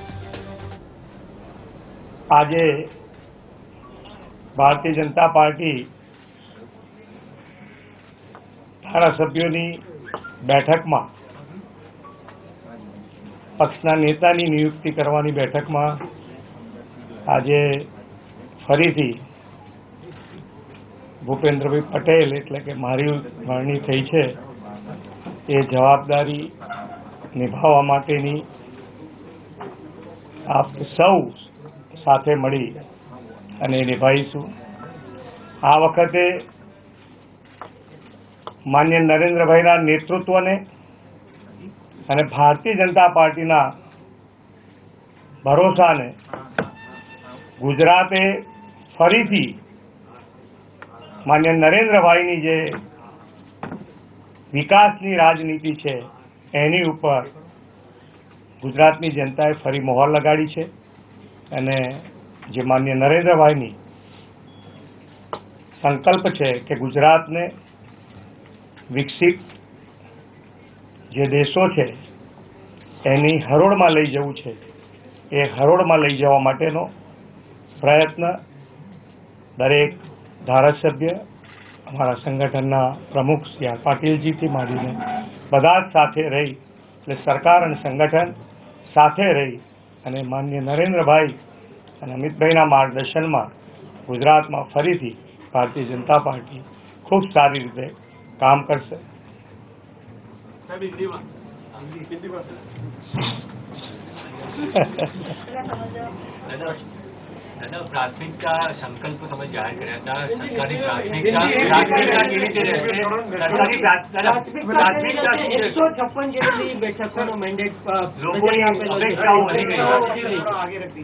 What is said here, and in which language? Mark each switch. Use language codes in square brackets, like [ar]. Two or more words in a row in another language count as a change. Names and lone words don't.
[gu] આજ ભારતીય જનતા પાર્ટી ધારાસભ્યોની બેઠક મેં પક્ષના નેતાની નિયુક્તિ કરવાની બેઠક મેં આજ ફરીથી ભૂપેન્દ્રભાઈ પટેલ એટલે કે મારી વરણી થઈ છે એ જવાબદારી નિભાવવા માટેની આપ સૌ સાથે મળી અને નિભાઈશું। આ વખતે માન્ય નરેન્દ્રભાઈના નેતૃત્વને અને ભારતીય જનતા પાર્ટીના ભરોસાને ગુજરાતે ફરીથી માન્ય નરેન્દ્રભાઈની જે વિકાસની રાજનીતિ છે એની ઉપર ગુજરાતની જનતાએ ફરી મોહર લગાડી છે અને જે માન્ય નરેન્દ્રભાઈની સંકલ્પ છે કિ ગુજરાત ને વિકસિત જે દેશોં છે એની હરોડ મેં લઈ જવું છે, એ હરોડ મેં લઈ જવા માટેનો પ્રયત્ન દરેક ધારાસભ્ય અમારા સંગઠનના પ્રમુખ શ્રી આર પાટીલજી થી માંડીને બધા જ સાથે રહી એટલે સરકાર અને સંગઠન સાથે રહી અને માનનીય નરેન્દ્રભાઈ અને અમિતભાઈના માર્ગદર્શનમાં ગુજરાતમાં ફરીથી ભારતીય જનતા પાર્ટી ખૂબ સારી રીતે કામ કરશે। પ્રાથમિકતા સંકલ્પ તમે જાહેર કર્યા હતા સરકારી પ્રાથમિકતા કેવી રીતે રહેશે સરકારી પ્રાથમિકતા 156 જેટલી બેઠકોનો મેન્ડેટ લોકોની અપેક્ષાઓ વધી ગઈ છે।